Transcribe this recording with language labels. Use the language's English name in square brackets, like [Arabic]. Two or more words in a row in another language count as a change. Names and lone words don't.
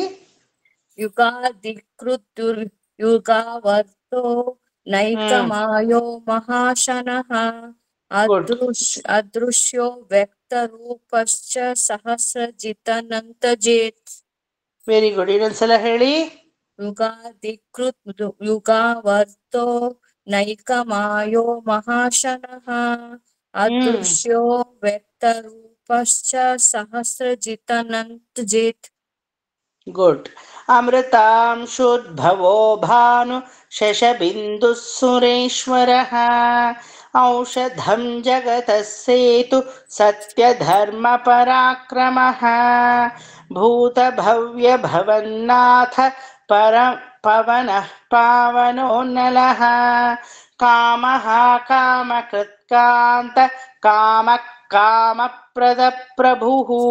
[Sanskrit] ಯುಗಾದಿಕೃತ್ ಯುಗಾವರ್ತೋ ನೈಕ ಮಾಯೋ ಮಹಾಶನಃ ಅದೃಶ್ಯೋ ವ್ಯಕ್ತರೂಪಶ್ಚ ಸಹಸ್ರಜಿತಾನಂತಜಿತ್. [English] very good. [Kannada] ಇನ್ನೊಂದ್ಸಲ ಹೇಳಿ. [Sanskrit] ಯುಗಾದಿಕೃತ್ ಯುಗಾವರ್ತೋ ನೈಕ ಮಾಯೋ ಮಹಾಶನಃ ಅದೃಶ್ಯೋ ವ್ಯಕ್ತರೂಪಶ್ಚ ಸಹಸ್ರಜಿತಾನಂತಜಿತ್. [Kannada] ಗುಡ್. [Sanskrit] ಅಮೃತಾಂಶೋದ್ಭವೋ ಭಾನು ಶಶಬಿಂದು ಸುರೇಶ್ವರಃ ಔಷಧಂ ಜಗತಃ ಸೇತು ಸತ್ಯಧರ್ಮ ಪರಾಕ್ರಮಃ ಭೂತ ಭವ್ಯ ಭವನ್ನಾಥ ಪವನಃ ಪಾವನೋನ್ನಲಃ ಕಾಮಃ ಕಾಮಕೃತ್ಕಾಂತ ಕಾಮ ಕಾಮಪ್ರದ ಪ್ರಭುಃ